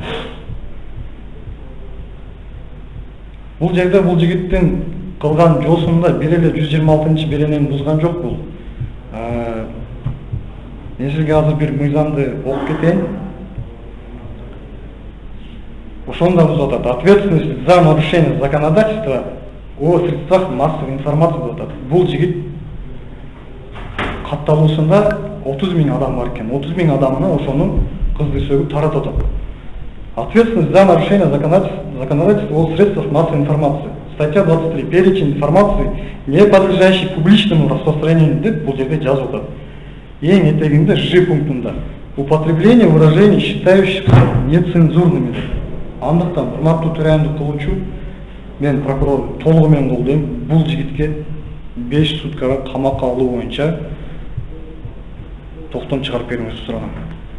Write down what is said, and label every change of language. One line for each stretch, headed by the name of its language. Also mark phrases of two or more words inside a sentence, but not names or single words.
Kyrgyz: Бул жерде бул жигиттин кылган жосунда бир эле 126-беренени бузган жок бул. Мен сизге азыр бир мыйзамды окуп кетейин. Ошону да бузуп атат.
Russian: Ответственность за нарушение законодательства о средствах массовой информации
Kyrgyz: деп атат.
Russian: Бул жигит катталуусунда 30 000 адам бар экен. 30 000 адамына ошону кызды сөгүп таратып атат. Ответственность за нарушение законодательства о средствах массовой информации. Статья 23. Перечень информации, не подлежащей публичному распространению,
Kyrgyz: деп бул жерде жазып атат. Эң этегинде Ж пунктунда
Russian: употребление выражений, считающихся нецензурными.
Kyrgyz: Андыктан урматтуу төрайымдык кылуучу, мен прокурор толугу менен колдойм. Бул жигитке 5 суткага камакка алуу боюнча токтом чыгарып берүүңүздү сурагам.